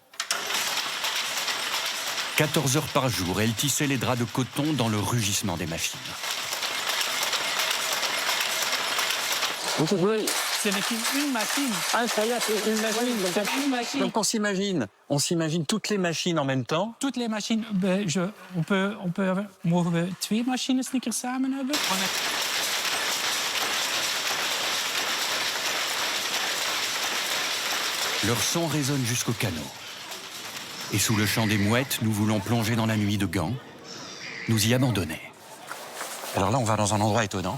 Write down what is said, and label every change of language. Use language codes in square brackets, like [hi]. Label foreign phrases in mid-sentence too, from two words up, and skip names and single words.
[fr] 14 heures par jour, elles tissaient les draps de coton dans le rugissement des machines. Ce n'est qu'une machine. Ah, ça y est, c'est une machine. Une machine. Donc on s'imagine toutes les machines en même temps. Toutes les machines, [nl] mogen we 2 machines een keer samen hebben? [fr] Leur son résonne jusqu'au canot. Et sous le chant des mouettes, nous voulons plonger dans la nuit de Gand, nous y abandonner. Alors là, on va dans un endroit étonnant.